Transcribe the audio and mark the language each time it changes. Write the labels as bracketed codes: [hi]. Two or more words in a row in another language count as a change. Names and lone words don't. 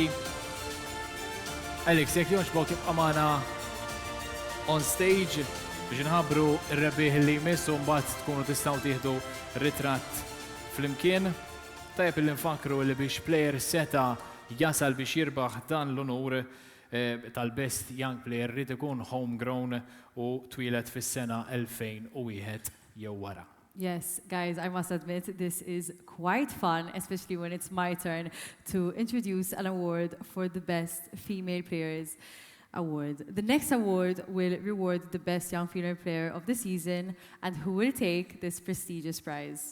[mt] Alex, jekk jonxbok jibqa' magħna [en] on stage [mt] biex nħabbru r-rebbieħ li jmissu mbagħad tkunu tistgħu tieħdu ritratt flimkien. Tajjeb li nfakru li biex plejer seta' jasal biex jirbaħ dan l-onur tal-Best Young Player rid ikun homegrown u twilet fis-sena 2001 jew wara. [en] Yes, guys, I must admit this is quite fun, especially when it's my turn to introduce an award for the Best Female Players Award. The next award will reward the best young female player of the season and who will take this prestigious prize.